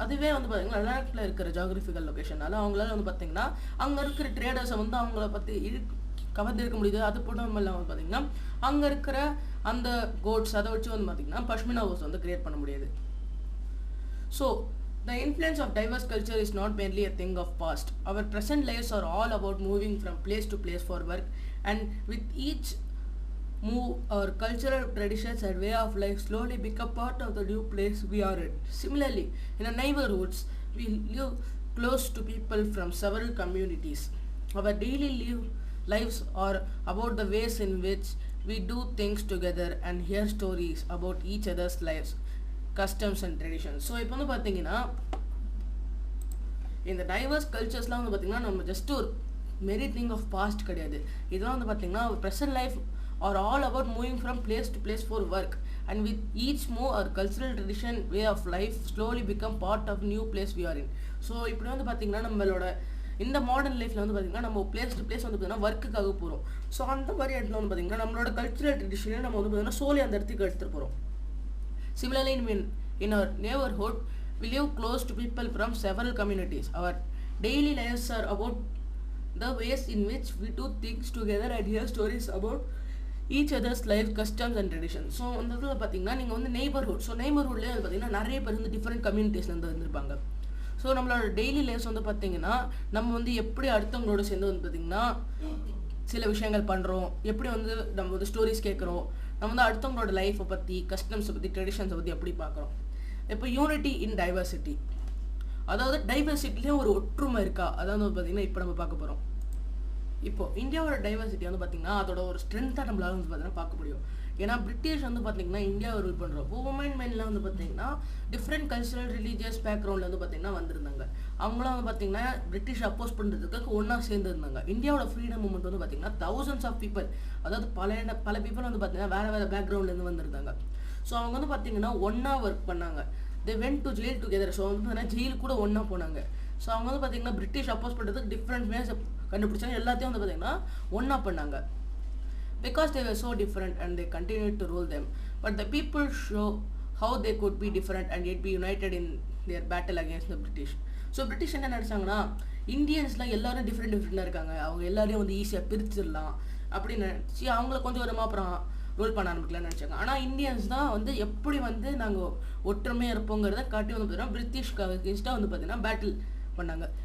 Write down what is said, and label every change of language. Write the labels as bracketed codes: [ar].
[ta] அதுவே வந்து பார்த்திங்கன்னா லடாக்கில் இருக்கிற ஜாகிரபிக்கல் லொக்கேஷனால அவங்களால வந்து பார்த்திங்கன்னா அங்கே இருக்கிற ட்ரேடர்ஸை வந்து அவங்கள பற்றி கவர்ந்து இருக்க முடியுது. அது மட்டும் இல்லாமல் பார்த்தீங்கன்னா அங்கே இருக்கிற அந்த கோட்ஸ் அதை வச்சு வந்து பார்த்தீங்கன்னா பஷ்மினா ஹவுஸ் வந்து கிரியேட் பண்ண முடியாது. [en] So the influence of diverse culture is not merely a thing of past. Our present lives are all about moving from place to place for work, and with each move our cultural traditions and way of life slowly become part of the new place we are in. Similarly, in our neighborhoods we live close to people from several communities. Our daily lives are about the ways in which we do things together and hear stories about each other's lives, customs and traditions. [ta] So இப்போ வந்து பார்த்தீங்கன்னா இந்த divorce கல்ச்சர்ஸ்லாம் வந்து பார்த்தீங்கன்னா நம்ம just ஒரு மெரி thing of past கிடையாது. இதெல்லாம் வந்து பார்த்தீங்கன்னா [en] Present life are all about moving from place to place for work, and with each move our cultural tradition way of life slowly become part of new place we are in. [ta] So இப்படி வந்து பார்த்தீங்கன்னா நம்மளோட இந்த modern லைஃப்பில் வந்து பார்த்திங்கன்னா நம்ம place to place வந்து பார்த்திங்கன்னா ஒர்க்குக்காக போகிறோம். ஸோ அந்த மாதிரி இடத்துல வந்து பார்த்திங்கன்னா நம்மளோட கல்ச்சுரல் ட்ரெடிஷனை நம்ம வந்து பார்த்திங்கன்னா சோலி அந்த இடத்துக்கு எடுத்துகிட்டு போகிறோம். [en] Similarly, in our neighborhood, we live close to people from several communities. Our daily lives are about the ways in which we do things together and hear stories about each others life customs and tradition. [ta] So அந்த இதில் பார்த்தீங்கன்னா நீங்கள் வந்து neighbourhood. So நெய்பர்ஹுட்லேயே வந்து பார்த்தீங்கன்னா நிறைய பேர் வந்து டிஃப்ரெண்ட் கம்யூனிட்டிஸ்லேருந்து வந்திருப்பாங்க. ஸோ நம்மளோட டெய்லி லைஃப்ஸ் வந்து பார்த்தீங்கன்னா நம்ம வந்து எப்படி அடுத்தவங்களோட சேர்ந்து வந்து பார்த்திங்கன்னா சில விஷயங்கள் பண்ணுறோம், எப்படி வந்து நம்ம வந்து ஸ்டோரிஸ் கேட்குறோம், நம்ம வந்து அடுத்தவங்களோட லைஃப்பை பற்றி, கஸ்டம்ஸை பற்றி, ட்ரெடிஷன்ஸை பற்றி எப்படி பார்க்குறோம். இப்போ யூனிட்டி இன் டைவர்சிட்டி, அதாவது டைவர்சிட்டிலேயே ஒரு ஒற்றுமை இருக்கா, அதாவது வந்து பார்த்திங்கன்னா இப்போ நம்ம பார்க்க போகிறோம். இப்போது இந்தியாவோட டைவர்சிட்டி வந்து பார்த்திங்கன்னா அதோட ஒரு ஸ்ட்ரென்த்தாக நம்மளால வந்து பார்த்தீங்கன்னா பார்க்க முடியும். ஏன்னா பிரிட்டிஷ் வந்து பார்த்திங்கன்னா இந்தியாவை ரூல் பண்ணுறப்போ மெயின்லாம் வந்து பார்த்திங்கன்னா டிஃப்ரெண்ட் கல்ச்சரல் ரிலீஜியஸ் பேக்ரவுண்டில் வந்து பார்த்திங்கன்னா வந்திருந்தாங்க. அவங்களாம் வந்து பார்த்திங்கன்னா பிரிட்டிஷ் அப்போஸ் பண்ணுறதுக்கு ஒன்றா சேர்ந்துருந்தாங்க. இந்தியாவோட ஃப்ரீடம் மூமெண்ட் வந்து பார்த்திங்கன்னா thousands ஆஃப் பீப்புள், அதாவது பல பீப்புள் வந்து பார்த்திங்கன்னா வேறு பேக்ரவுண்ட்லேருந்து வந்திருந்தாங்க. ஸோ அவங்க வந்து பார்த்திங்கன்னா ஒன்றா ஒர்க் பண்ணாங்க. [en] They went to jail together. [ta] So வந்து பார்த்தீங்கன்னா ஜெயில் கூட ஒன்றா போனாங்க. ஸோ அவங்க வந்து பார்த்திங்கன்னா பிரிட்டிஷ் அப்போஸ் பண்ணுறதுக்கு டிஃப்ரெண்ட் வேஸ் கண்டுபிடிச்சாங்க, எல்லாத்தையும் வந்து பார்த்திங்கன்னா ஒன்றா பண்ணாங்க. [en] Because they were so different and they continued to rule them, but the people show how they could be different and yet be united in their battle against the British. [ta] So British என்ன நினச்சாங்கன்னா இந்தியன்ஸ்லாம் எல்லாரும் டிஃப்ரெண்டாக இருக்காங்க, அவங்க எல்லாரையும் வந்து ஈஸியாக பிரிச்சிடலாம் அப்படின்னு நினச்சி அவங்கள கொஞ்சம் வருமா அப்புறம் ரூல் பண்ண ஆரம்பிக்கலாம்னு நினச்சாங்க. ஆனால் இந்தியன்ஸ் தான் வந்து எப்படி வந்து நாங்கள் ஒற்றுமையாக இருப்போங்கிறத காட்டி வந்து பார்த்தீங்கன்னா பிரிட்டிஷ்க்கு அகேன்ஸ்டாக வந்து பார்த்தீங்கன்னா பேட்டில் பண்ணாங்க.